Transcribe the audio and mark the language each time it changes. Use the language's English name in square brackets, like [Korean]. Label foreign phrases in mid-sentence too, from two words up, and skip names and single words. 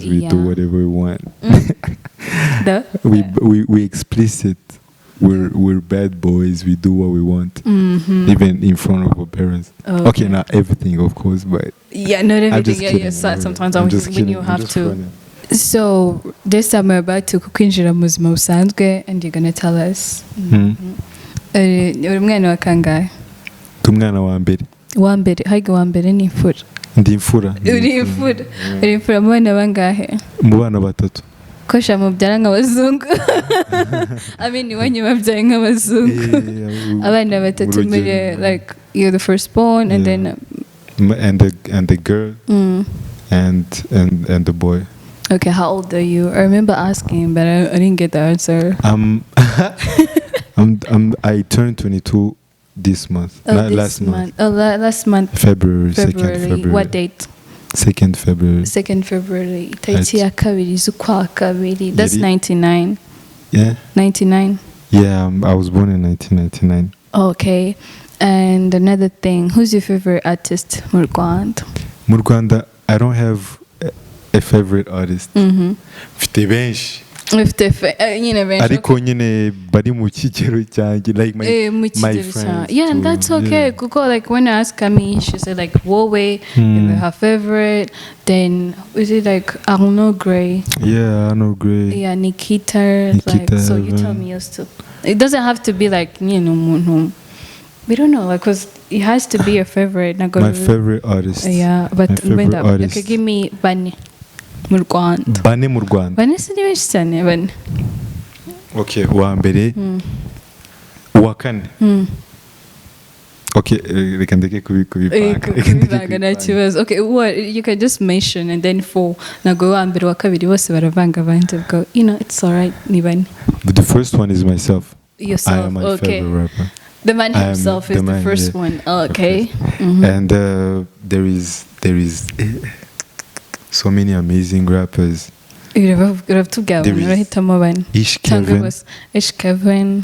[English] We do whatever we want. We explicit. We're bad boys. We do what we want, even in front of our parents. Okay, not everything, of course, but yeah, not everything. Yeah. Sometimes when you have to. Funny. So this time we're about to [Kinyarwanda] kwinjira mu buzima busanzwe, [English] and you're gonna tell us. [Kinyarwanda] Uri mwana wa kangahe? Umwana wa mbere. Wa mbere, hage wa mbere ni imfura. Ndi imfura. Uri imfura mu bana bangahe? Mu bana batatu. Kosha mubyara nk'abazungu. [English] I mean, [Kinyarwanda] iwanyu babyaye nk'abazungu. Abana batatu muri [English] like you're the firstborn and then and the girl and the boy. Okay, how old are you? I remember asking, but I didn't get the answer. I turned 22 this month. Last month. Last month. February. 2nd February. What date? 2nd February. 2nd February. [Kinyarwanda] Tariki ya kabiri z'ukwa kabiri. [English] That's 99. Yeah. 99. Yeah, I was born in 1999. Okay. And another thing, who's your favorite artist mu Rwanda? Mu Rwanda, I don't have a favorite artist. [Kinyarwanda] Mfite benshi. Ariko nyine bari mu kigero cyanjye [English] like my friends. Yeah, and that's okay. Kuko like when I ask me, she said like Wowe, her favorite. Then is it like Arnaud Gray? Yeah, Arnaud Gray. Yeah, Nikita. Like, so you tell me yours too. It doesn't have to be like we don't know, like, cause it has to be your favorite. My favorite artist. Yeah, but okay, give me Bani. Mu Rwanda. [Kinyarwanda] Bane mu Rwanda. Bane si benshi cyane bane. Okay, wa mbere. Wa kane. Okay, reka ndeke kubivanga nta kibazo. [English] Okay, what you can just mention and then for [Kinyarwanda] nago wa mbere wa kabiri bose baravanga abandi [English] go. It's alright, [Kinyarwanda] ni bane. [English] But the first one is myself. Yourself. I am my favorite rapper. The man himself is the first one. Okay. And there is so many amazing rappers. There is Ish Kevin.